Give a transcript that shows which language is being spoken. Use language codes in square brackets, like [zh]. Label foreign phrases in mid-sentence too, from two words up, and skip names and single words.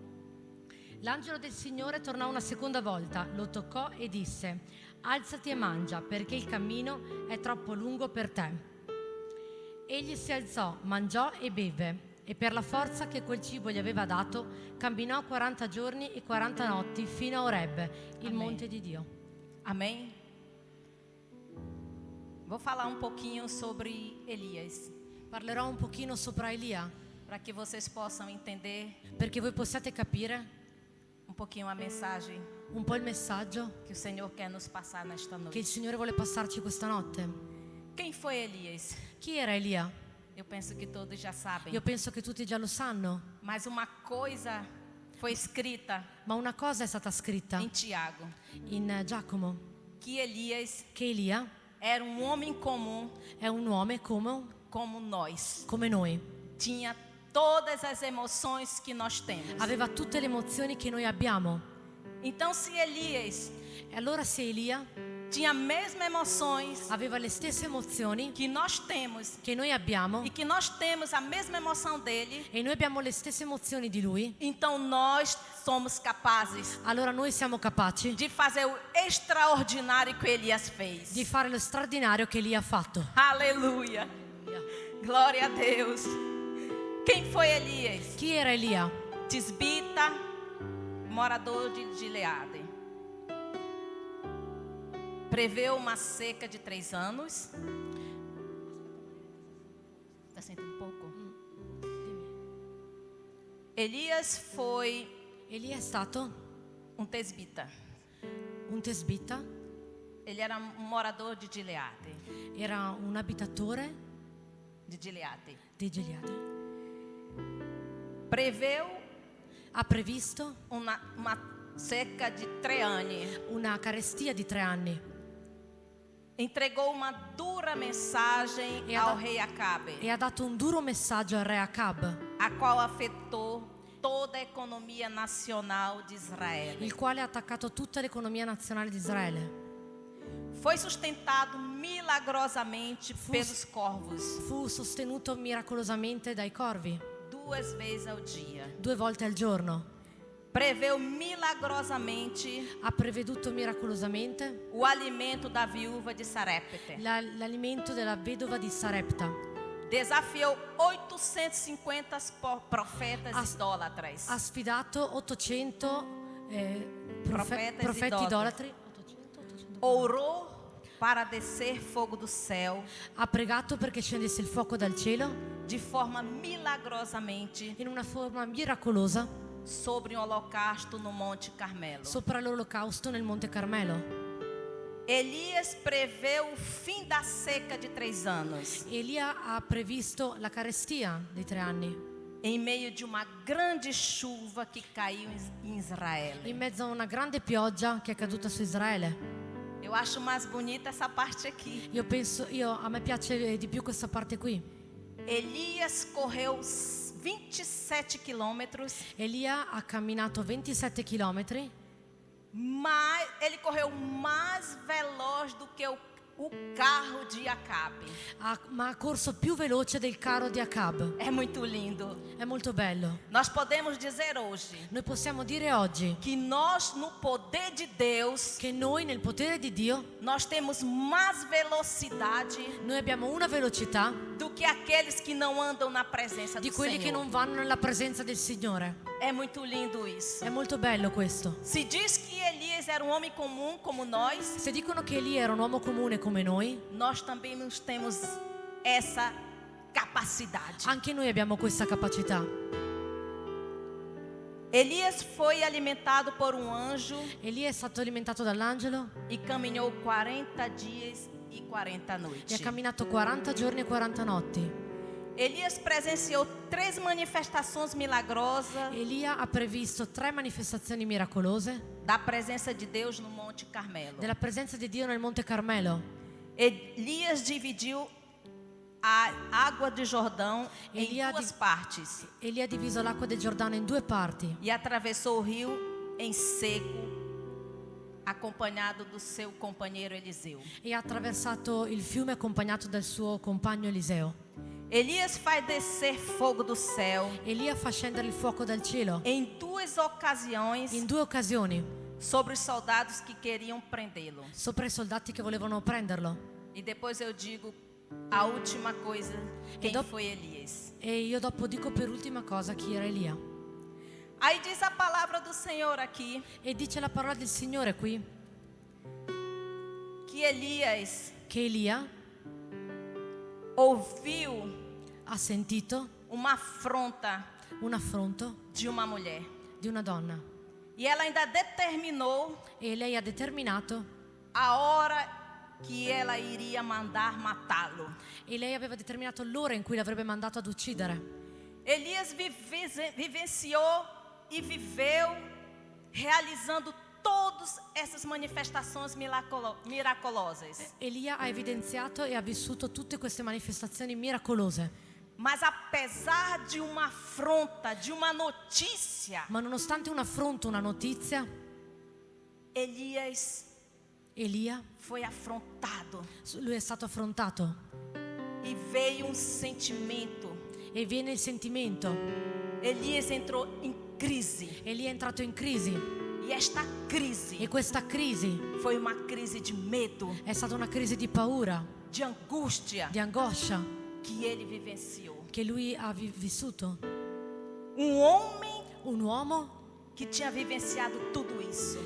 [it] L'angelo del Signore tornò una seconda volta, lo toccò e disse: alzati e mangia, perché il cammino è troppo lungo per te. Egli si alzò, mangiò e beve, e per la forza che quel cibo gli aveva dato, camminò 40 giorni e 40 notti fino a Oreb, il [pt] Amém. [it] monte di Dio. [pt] Amém? Vou falar um pouquinho sobre Elias, [it] Parlerò un pochino sopra Elia, [pt] para que vocês possam entender [it] perché voi possiate capire [pt] um pouquinho a mensagem [it] un po' il messaggio [pt] que o Senhor quer nos passar nesta [it] che [pt] noite. [it] il Signore vuole passarci questa notte. [pt] Quem foi Elias? [it] Chi era Elia? [pt] Eu penso que todos já sabem. [it] Io penso che tutti già lo sanno, [pt] Mas uma coisa foi escrita [it] ma una cosa è stata scritta [pt] em Tiago, [it] in Giacomo, [pt] que Elias [it] che Elia [pt] era um homem comum [it] è un uomo [pt] como nós. [it] come noi, [pt] Tinha todas as emoções que nós temos. [it] aveva tutte le emozioni che noi abbiamo. [pt] Então, se Elias [it] E allora se Elia [pt] tinha as mesmas emoções [it] aveva le stesse emozioni [pt] que nós temos [it] che noi abbiamo [pt] e que nós temos a mesma emoção dele, [it] e noi abbiamo le stesse emozioni di lui, [pt] então nós somos capazes [it] allora noi siamo capaci [pt] de fazer o extraordinário que Elias fez. [it] di fare lo straordinario che Elia ha fatto. [pt] Aleluia. Glória a Deus. Quem foi Elias? [it] Chi era Elia? [pt] Tisbita, morador de Gileade. Preveu uma seca de 3 anos. Está sentindo um pouco? Elias foi [it] Elia è stato [pt] um tesbita. [it] un tesbita, [pt] Ele era um morador de Gileade. [it] era un abitatore [pt] De Gileade. [it] di Gileade. [pt] Preveu [it] Ha previsto [pt] uma seca de 3 anni. [it] una carestia di 3 anni [pt] Entregou uma dura mensagem [it] E [pt] ao [it] ha [pt] rei Acabe, [it] e ha dato un duro messaggio al re Acab, [pt] a qual afetou toda a economia nacional de Israel. [it] il quale ha attaccato tutta l'economia nazionale di Israele. [pt] Foi sustentado milagrosamente pelos corvos, [it] Fu sostenuto miracolosamente dai corvi [pt] 2 vezes ao dia. [it] 2 volte al giorno. [pt] Preveu milagrosamente [it] Ha preveduto miracolosamente [pt] o alimento da viúva de Sarepte. [it] l'alimento della vedova di Sarepta. [pt] Desafiou 850 profetas idólatras. [it] Ha sfidato 800 [pt] Profetas [it] idolatri. [pt] orou para descer fogo do céu [it] Ha pregato perché scendesse il fuoco dal cielo [pt] de forma milagrosamente [it] in una forma miracolosa [pt] sobre um holocausto no Monte Carmelo. [it] sopra l'olocausto nel Monte Carmelo. [pt] Elias preveu o fim da seca de 3 anos, [it] Elia ha previsto la carestia dei 3 anni [pt] em meio de uma grande chuva que caiu em Israel. [it] in mezzo a una grande pioggia che è caduta su Israele. [pt] Eu acho mais bonita essa parte aqui. [it] A me piace di più questa parte qui. [pt] Elias correu 27 quilômetros, [it] Elia ha camminato 27 chilometri, [pt] mas ele correu mais veloz do que o carro de Acabe. [it] ma ha corso più veloce del carro di Acab. [pt] É muito lindo. [it] È molto bello. [pt] Nós podemos dizer hoje [it] Noi possiamo dire oggi [pt] que nós, no poder de Deus, [it] che noi nel potere di Dio, [pt] nós temos mais velocidade [it] noi abbiamo una velocità [pt] do que aqueles que não andam na presença [it] di [pt] do [it] quelli che [pt] Senhor. [it] non vanno nella presenza del Signore. [pt] É muito lindo isso. [it] È molto bello questo. [pt] Se diz que Elias era um homem comum como nós, [it] Se dicono che Elia era un uomo comune come noi, [pt] nós também nos temos essa capacidade. [it] anche noi abbiamo questa capacità. [pt] Elias foi alimentado por um anjo [it] Elia è stato alimentato dall'angelo [pt] e caminhou 40 dias e 40 [it] e ha [pt] noites. [it] camminato 40 giorni e 40 notti. [pt] Elias presenciou 3 manifestações milagrosas [it] Elia ha previsto 3 manifestazioni miracolose [pt] da presença de Deus no Monte Carmelo. [it] della presenza di Dio nel Monte Carmelo. [pt] Elias dividiu a água do Jordão em [it] Elia [pt] 2 partes [it] Elia ha diviso l'acqua del Giordano in 2 parti [pt] e atravessou o rio em seco, acompanhado do seu companheiro Eliseu. [it] e ha attraversato il fiume accompagnato dal suo compagno Eliseo. [pt] Elias faz descer fogo do céu [it] Elia fa scendere il fuoco dal cielo [pt] em 2 ocasiões [it] in 2 occasioni [pt] sobre os soldados que queriam prendê-lo. [it] sopra i soldati che volevano prenderlo. [pt] E depois eu digo a última coisa, quem [it] dopo- [pt] foi Elias. [it] E io dopo dico per ultima cosa chi era Elia. [pt] Aí diz a palavra do Senhor aqui, [it] E dice la parola del Signore qui [pt] que Elias [it] che Elia [pt] ouviu [it] ha sentito [pt] uma afronta [it] un affronto [pt] de uma mulher. [it] di una donna [pt] E ela ainda determinou [it] e lei ha determinato [pt] a hora que ela iria mandar matá-lo. [it] e lei aveva determinato l'ora in cui l'avrebbe mandato ad uccidere. [pt] Elias vivenciou e viveu realizando todas essas manifestações miraculosas. [it] Elia ha evidenziato e ha vissuto tutte queste manifestazioni miracolose, [pt] Mas apesar de uma afronta, de uma notícia, [it] ma nonostante un affronto, una notizia, [pt] Elias [it] Elia, [pt] foi afrontado [it] lui è stato affrontato [pt] e veio um sentimento. [it] e viene il sentimento. [pt] Elias entrou em crise. [it] Elia è entrato in crisi [pt] E esta crise [it] e questa crisi [pt] foi uma crise de medo, [it] è stata una crisi di paura, [pt] de angústia [it] di angoscia [pt] que ele vivenciou. [it] che lui ha vissuto. [pt] Um homem [it] Un uomo [pt] que tinha vivenciado tudo isso.